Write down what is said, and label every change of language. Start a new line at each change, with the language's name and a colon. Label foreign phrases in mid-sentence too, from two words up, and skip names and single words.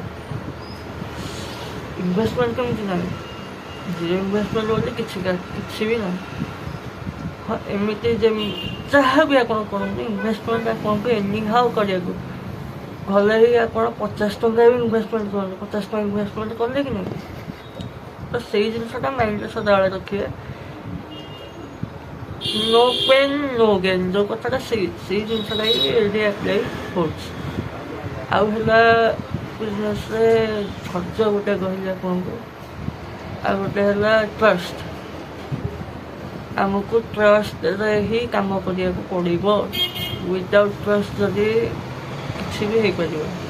Odia: ଇନଭେଷ୍ଟମେଣ୍ଟ କେମିତି ନାହିଁ,
English: zero investment
Odia: ବୋଲି କିଛି ବି ନାହିଁ। ହଁ ଏମିତି ଯାହା ବି ଆପଣ କରନ୍ତୁ, ଇନଭେଷ୍ଟମେଣ୍ଟ ଆପଣଙ୍କୁ
English: any how
Odia: କରିବାକୁ ଭଲେ ହିଁ ଆପଣ 50 ଟଙ୍କା ବି ଇନଭେଷ୍ଟମେଣ୍ଟ କରନ୍ତୁ, 50 ଟଙ୍କା ଇନଭେଷ୍ଟମେଣ୍ଟ କଲେ କି ନାହିଁ। ତ ସେଇ ଜିନିଷଟା ମାଇଣ୍ଡରେ ସଦାବେଳେ ରଖିବେ।
English: no pain no gain
Odia: ଜୋ କଥାଟା ସେଇ ଜିନିଷଟା ହିଁ ଏଠି ଆପ୍ଲାଇ ହେଉଛି। ଆଉ ହେଲା ବିଜନେସ୍ରେ ଧୈର୍ଯ୍ୟ ଗୋଟେ କହିଲି ଆପଣଙ୍କୁ, ଆଉ ଗୋଟେ ହେଲା ଟ୍ରଷ୍ଟ। ଆମକୁ ଟ୍ରଷ୍ଟରେ ହିଁ କାମ କରିବାକୁ ପଡ଼ିବ।
English: without trust
Odia: ଯଦି କିଛି ବି ହେଇପାରିବ।